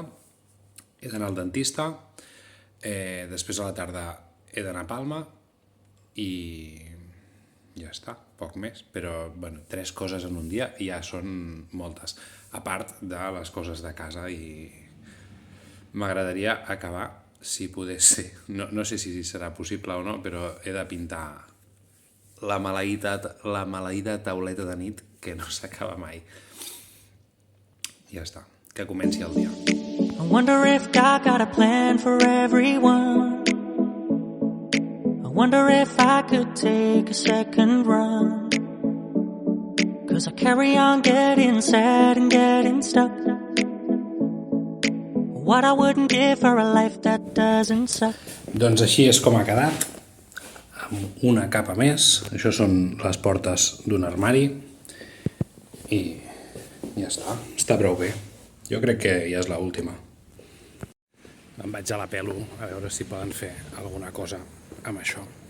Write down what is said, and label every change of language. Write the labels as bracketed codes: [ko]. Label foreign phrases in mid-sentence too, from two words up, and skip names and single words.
[ca] He d'anar al dentista, després a la tarda he d'anar a Palma i ja està, poc més, però bueno, 3 coses en un dia ja són moltes, a part de les coses de casa, i m'agradaria acabar, si pogués ser, no sé si serà possible o no, però he de pintar la maleïda tauleta de nit que no s'acaba mai. Ja està, que comenci el dia. [en] I wonder if God got a plan for everyone. I wonder if I could take a second run. 'Cause I carry on getting sad and getting stuck. What I wouldn't give for a life that doesn't suck. [ca] Doncs així és com ha quedat, amb una capa més. Això són les portes d'un armari i ja està prou bé. Jo crec que ja és l'última. Em vaig a la pelo a veure si poden fer alguna cosa amb això.